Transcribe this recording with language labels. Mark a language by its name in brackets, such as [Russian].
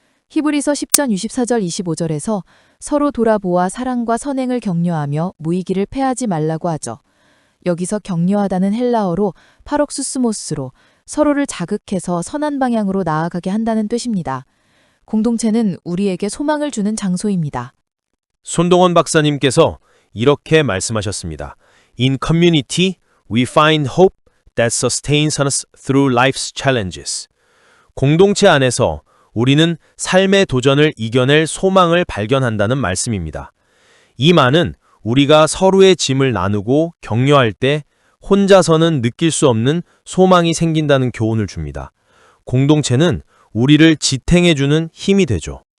[Korean] 히브리서 10장 24절 25절에서 서로 돌아보아 사랑과 선행을 격려하며 무의기를 패하지 말라고 하죠. 여기서 격려하다는 헬라어로 파록수스모스로 서로를 자극해서 선한 방향으로 나아가게 한다는 뜻입니다. 공동체는 우리에게 소망을 주는 장소입니다. 손동원 박사님께서 이렇게 말씀하셨습니다. [English] In community, we find hope that sustains us through life's challenges. [Korean] 공동체 안에서 우리는 삶의 도전을 이겨낼 소망을 발견한다는 말씀입니다. 이 말은 우리가 서로의 짐을 나누고 격려할 때 혼자서는 느낄 수 없는 소망이 생긴다는 교훈을 줍니다. 공동체는 우리를 지탱해주는 힘이 되죠.